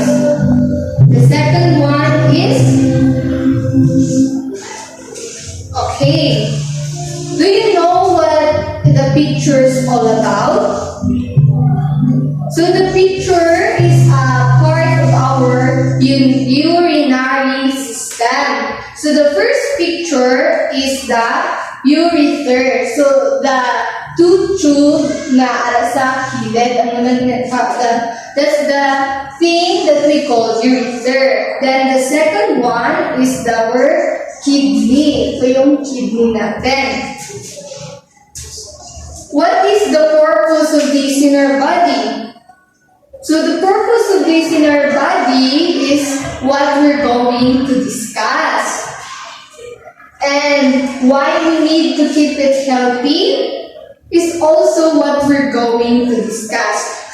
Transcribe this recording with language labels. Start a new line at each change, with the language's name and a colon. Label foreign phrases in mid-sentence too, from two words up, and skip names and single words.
English: The second one is, okay, do you know what the picture is all about? So the picture is a part of our urinary system. So the first picture is the urethra. So the tube
Hiligaynon: na ara sa kilid,
English: that's the thing that we call urethra. Then the second one is our kidney.
Filipino: Ito yung kidney natin.
English: What is the purpose of this in our body? So the purpose of this in our body is what we're going to discuss. And why we need to keep it healthy is also what we're going to discuss.